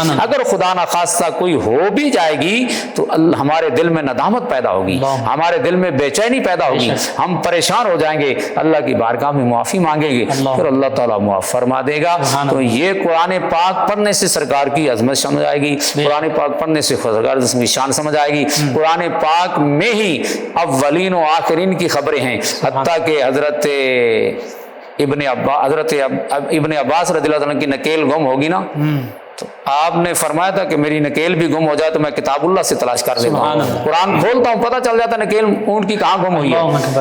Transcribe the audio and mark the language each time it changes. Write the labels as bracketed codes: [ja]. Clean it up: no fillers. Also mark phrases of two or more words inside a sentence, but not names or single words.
[ur] اگر خدا نہ خواستہ کوئی ہو بھی جائے گی تو ہمارے دل میں ندامت پیدا ہوگی، ہمارے دل میں بے چینی پیدا ہوگی، ہم پریشان ہو جائیں گے، اللہ کی بارگاہ میں معافی مانگیں گے، پھر اللہ تعالیٰ معاف فرما دے گا۔ تو یہ قرآن پاک پڑھنے سے سرکار کی عظمت سمجھ آئے گی، قرآن پاک پڑھنے سے سرکار کی شان سمجھ آئے گی۔ قرآن پاک میں ہی اولین و آخرین کی خبریں ہیں، حتیٰ کہ حضرت ابن عباس رضی اللہ عنہ کی نکیل گم ہوگی نا تو آپ نے فرمایا تھا کہ میری نکیل بھی گم ہو جائے تو میں کتاب اللہ سے تلاش کر لیتا ہوں، قرآن کھولتا ہوں پتہ چل جاتا ہے نکیل اونٹ کی کہاں گم ہوئی ہے۔